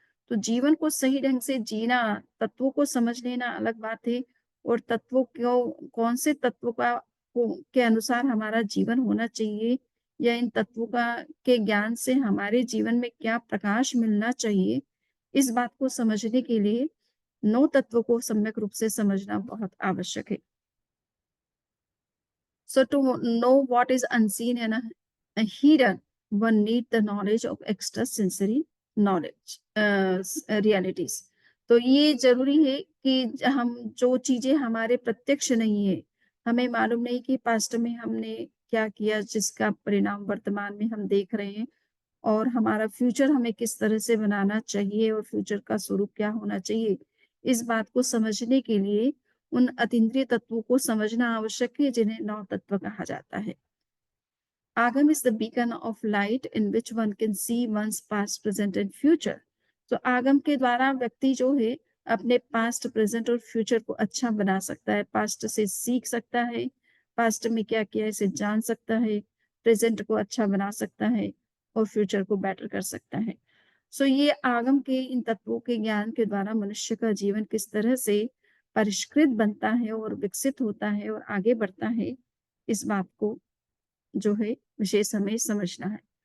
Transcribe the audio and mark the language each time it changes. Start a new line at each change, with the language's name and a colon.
Hindi: तो जीवन को सही ढंग से जीना, तत्वों को समझ लेना अलग बात है और तत्वों को कौन से तत्वों का को के अनुसार हमारा जीवन होना चाहिए या इन तत्वों का के ज्ञान से हमारे जीवन में क्या प्रकाश मिलना चाहिए, इस बात को समझने के लिए 9 तत्वों को सम्यक रूप से समझना बहुत आवश्यक है।
English: So to know what is unseen and hidden, one need the knowledge of extrasensory knowledge, realities.
Hindi: तो ये ज़रूरी है कि हम जो चीज़ें हमारे प्रत्यक्ष नहीं है, हमें मालूम नहीं कि पास्ट में हमने क्या किया जिसका परिणाम वर्तमान में हम देख रहे हैं और हमारा फ्यूचर हमें किस तरह से बनाना चाहिए और फ्यूचर का स्वरूप क्या होना चाहिए। इस बात को समझने के लिए उन अतीन्द्रिय तत्वों को समझना आवश्यक है जिन्हें 9 तत्व कहा जाता है।
English: Agam is the beacon of light in which one can see one's past, present and future.
Hindi: तो आगम के द्वारा व्यक्ति जो है अपने पास्ट, प्रेजेंट और फ्यूचर को अच्छा बना सकता है। पास्ट से सीख सकता है, पास्ट में क्या किया है इसे जान सकता है, प्रेजेंट को अच्छा बना सकता है और फ्यूचर को बेटर कर सकता है। सो ये आगम के इन तत्वों के ज्ञान के द्वारा मनुष्य का जीवन किस तरह से परिष्कृत बनता है और विकसित होता है और आगे बढ़ता है, इस बात को जो है विशेष हमें समझना है।